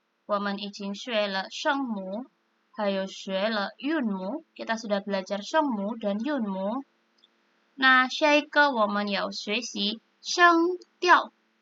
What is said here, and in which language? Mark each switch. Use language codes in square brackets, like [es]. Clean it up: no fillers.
[zh] 我们已经学了声母，还有学了韵母。 [id] Kita sudah belajar 声母 dan 韵母。 [zh] 那下一个我们要学习声调。